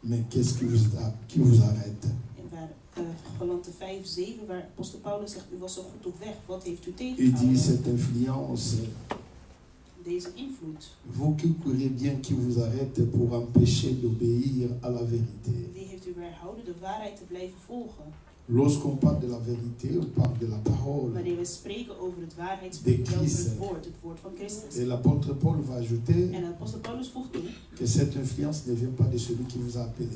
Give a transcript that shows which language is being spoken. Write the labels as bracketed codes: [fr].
[fr] qu'est-ce qui vous arrête? [nl] En waar Galaten 5, 7, waar apostel Paulus zegt, u was zo goed op weg, wat heeft u [fr] Il dit [nl] tegengehouden? [fr] cette influence, [nl] Deze invloed, [fr] vous qui courez bien, qui vous arrête pour empêcher d'obéir à la vérité. [nl] die heeft u weerhouden de waarheid te blijven volgen. [fr] Lorsqu'on parle de la vérité, on parle de la parole. [nl] Wanneer we spreken over het waarheidswoord, over het woord van Christus. [fr] Et l'apôtre Paul va ajouter [nl] En apostel Paulus voegt toe [fr] que cette influence ne vient pas de celui qui vous a appelé.